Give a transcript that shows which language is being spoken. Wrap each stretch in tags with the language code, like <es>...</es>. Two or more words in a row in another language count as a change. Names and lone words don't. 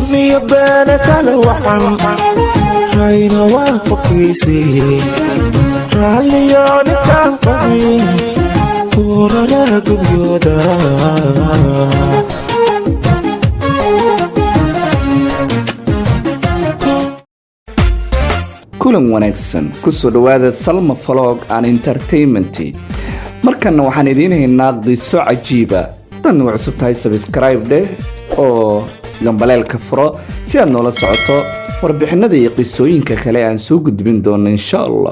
<so>يبانك الوحن راين وافقيسي رالياني كان قوي ورنا قبيودا kulan wanaagsan ku soo dhawaada Salma Vlog and Entertainment markana waxaan idiin haynaa qiso cajiib ah tan waa cusub tahay subscribe dheh oo gambaleelka furo si aad noola socoto warbixinada iyo qisooyinka kale aan soo gudbin doono insha Allah</so>